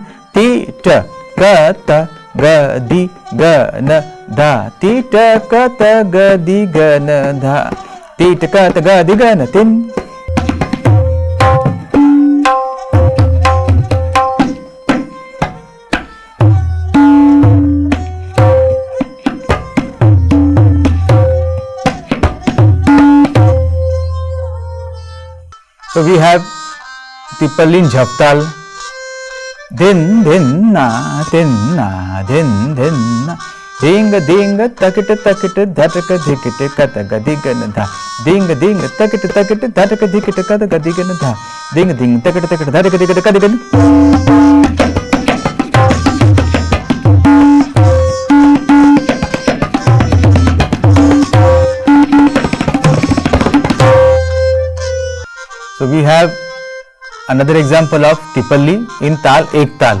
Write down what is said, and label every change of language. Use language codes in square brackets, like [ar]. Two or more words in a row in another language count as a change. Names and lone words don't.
[en] ti ta ka ta ga di ga na da ti ta ka ta ga di ga na da ti ta ka ta ga di ga na tin. So we have Tipalli in Jhaptal, din din na din na din din na ding ding takit dhatak dhikit kat gadi gan dha ding ding takit dhatak dhikit kat gadi gan dha ding ding takit dhatak dhikit kat gan. So we have another example of Tipalli in Tal Ek Tal.